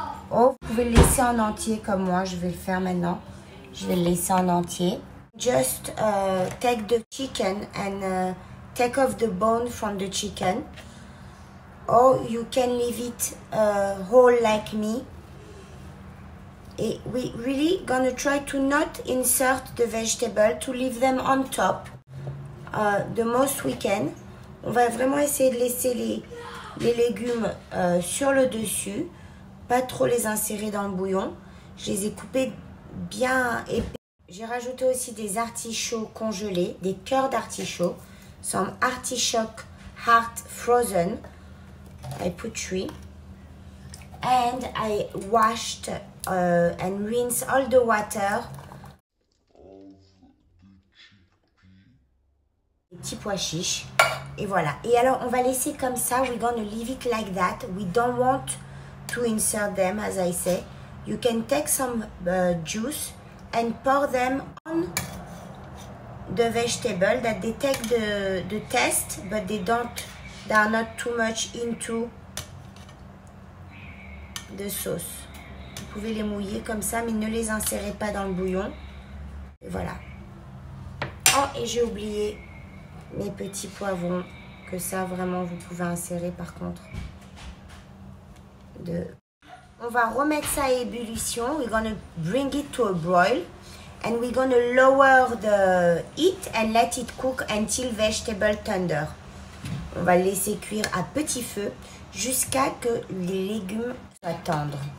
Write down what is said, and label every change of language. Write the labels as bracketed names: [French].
[French] Oh, vous pouvez le laisser en entier comme moi, je vais le faire maintenant. Je vais le laisser en entier. [English] Just take the chicken and take off the bone from the chicken. Or you can leave it whole like me. And we really gonna try to not insert the vegetable, to leave them on top the most we can. [French] On va vraiment essayer de laisser les légumes sur le dessus, pas trop les insérer dans le bouillon. Je les ai coupés bien épais. J'ai rajouté aussi des artichauts congelés, des cœurs d'artichauts, [English] some artichoke heart frozen. I put 3. And I washed and rinsed all the water. [French] Les petits pois chiches. Et voilà. Et alors, on va laisser comme ça. [English] We're gonna leave it like that. We don't want to insert them, as I say. You can take some juice and pour them on the vegetable that they take the taste, but they are not too much into the sauce. [French] Vous pouvez les mouiller comme ça, mais ne les insérez pas dans le bouillon. Et voilà. Oh, et j'ai oublié mes petits poivrons, que ça vraiment vous pouvez insérer par contre. On va remettre ça à ébullition. [English] We're gonna bring it to a boil and we're gonna lower the heat and let it cook until vegetable tender. [French] On va le laisser cuire à petit feu jusqu'à que les légumes soient tendres.